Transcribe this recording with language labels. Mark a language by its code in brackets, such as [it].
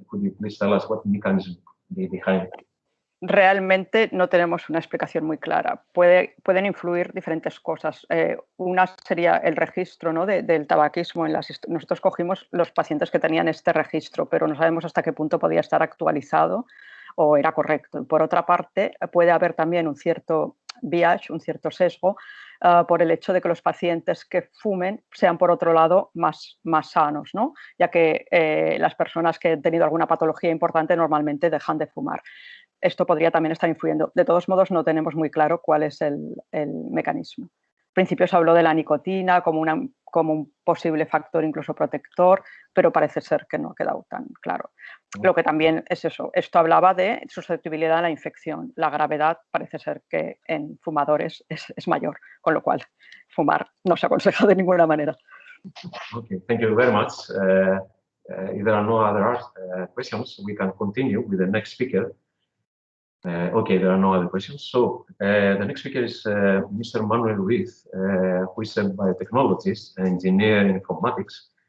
[en] Could you please tell us what mechanism behind it? [es] Realmente no tenemos una explicación muy clara. Pueden influir diferentes cosas. Una sería el registro, ¿no?, del tabaquismo. Nosotros cogimos los pacientes que tenían este registro, pero no sabemos hasta qué punto podía estar actualizado o era correcto. Por otra parte, puede haber también un cierto bias, un cierto sesgo, por el hecho de que los pacientes que fumen sean, por otro lado, más sanos, ¿no?, ya que las personas que han tenido alguna patología importante normalmente dejan de fumar. Esto podría también estar influyendo. De todos modos, no tenemos muy claro cuál es el mecanismo. Al principio se habló de la nicotina como un posible factor incluso protector, pero parece ser que no ha quedado tan claro. Lo que también es eso. Esto hablaba de susceptibilidad a la infección. La gravedad parece ser que en fumadores es mayor, con lo cual fumar no se aconseja de ninguna manera. [en] Okay, thank you very much. If there are no other questions, we can continue with the next speaker. Okay, there are no other questions. So the next speaker is Mr. Manuel Ruiz, who is a biotechnologist, engineer in informatics.